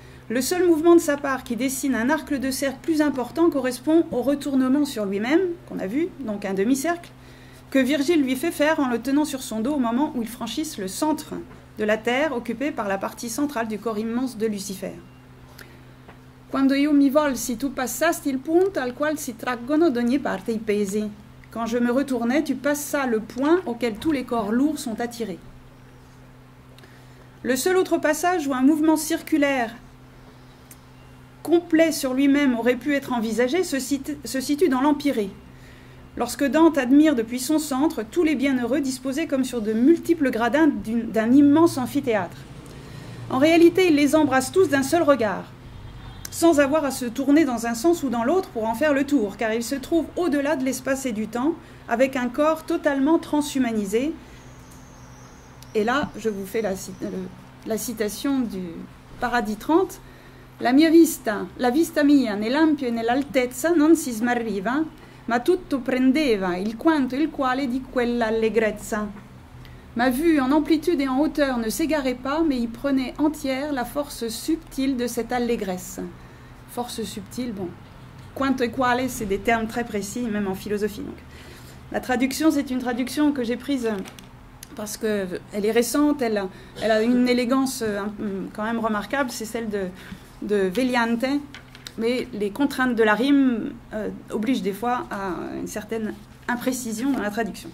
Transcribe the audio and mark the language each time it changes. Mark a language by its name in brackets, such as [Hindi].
[French] Le seul mouvement de sa part qui dessine un arc de cercle plus important correspond au retournement sur lui-même, qu'on a vu, donc un demi-cercle, que Virgile lui fait faire en le tenant sur son dos au moment où il franchisse le centre de la Terre, occupé par la partie centrale du corps immense de Lucifer. [Italian] Quando io mi volsi, tu passasti il punto al quale si traggono d'ogni parte i pesi. [French] Quand je me retournais, tu passas le point auquel tous les corps lourds sont attirés. Le seul autre passage où un mouvement circulaire complet sur lui-même aurait pu être envisagé se situe dans l'empyrée. Lorsque Dante admire depuis son centre tous les bienheureux disposés comme sur de multiples gradins d'un immense amphithéâtre. En réalité, il les embrasse tous d'un seul regard, sans avoir à se tourner dans un sens ou dans l'autre pour en faire le tour, car il se trouve au-delà de l'espace et du temps, avec un corps totalement transhumanisé. Et là, je vous fais la citation du Paradis 30. [Italian] La vista mia nell'ampio e nell'altezza non si smarriva, ma tutto prendeva il quanto il quale di quella allegrezza. [French] Ma vue en amplitude et en hauteur ne s'égarait pas, mais y prenait entière la force subtile de cette allégresse. Force subtile, bon. Quanto e quale, c'est des termes très précis, même en philosophie. Donc. La traduction, c'est une traduction que j'ai prise parce qu'elle est récente, elle a une élégance quand même remarquable, c'est celle de Veliante, mais les contraintes de la rime obligent des fois à une certaine imprécision dans la traduction.